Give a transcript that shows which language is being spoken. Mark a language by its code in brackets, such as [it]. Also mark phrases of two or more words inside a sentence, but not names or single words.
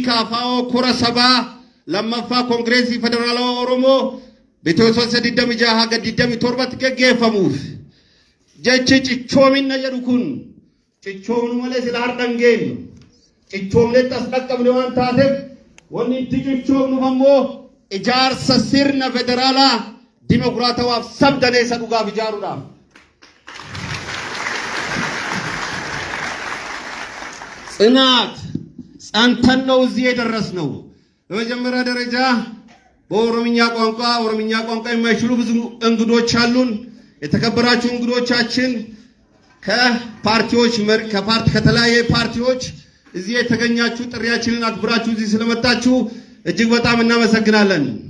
[om] kaafaa'oo kora sabaa lammaffaa koongireesii federaalawaa Oromoo bitootessa 26 haga 27tti gaggeeffamuuf jechi cichoominna jedhu kun cichoomnu malee sila hardhan geenyu cichoomnetti as dhaqqabne waan taateef wanni itti cichoomnuuf ammoo ijaarsa sirna federaalaa dimokiraatawaaf sabdaneessa dhugaaf ijaaruudhaaf. [am] ጽናት ጸንተን ነው እዚህ የደረስነው። በመጀመሪያ ደረጃ በኦሮምኛ ቋንቋ የማይችሉ ብዙ እንግዶች አሉን። የተከበራችሁ እንግዶቻችን ከተለያየ ፓርቲዎች እዚህ የተገኛችሁ ጥሪያችንን አክብራችሁ እዚህ ስለመጣችሁ እጅግ በጣም እናመሰግናለን።